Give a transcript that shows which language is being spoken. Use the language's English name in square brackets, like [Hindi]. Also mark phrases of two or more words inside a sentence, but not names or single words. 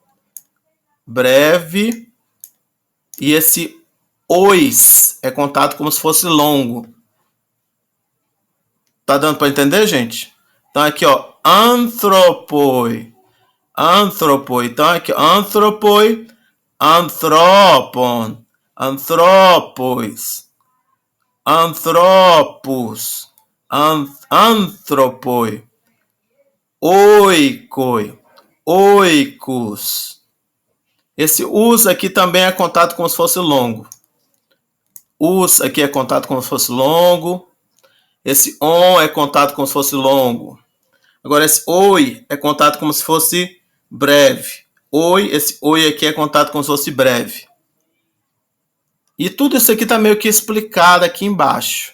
[Portuguese] E esse ois é contado como se fosse longo. Tá dando para entender, gente? Então, aqui, ó, anthropoi. Então, aqui, [Greek] ἄνθρωποι, ἀνθρώπων, ἄνθρωπος, ἄνθρωπος, ἄνθρωποι, οἶκοι, οἶκος. [Portuguese] Esse us aqui também é contado como se fosse longo. Us aqui é contado como se fosse longo. Esse on é contado como se fosse longo. Agora, esse oi é contado como se fosse breve. Esse oi aqui é contado como se fosse breve. E tudo isso aqui está meio que explicado aqui embaixo.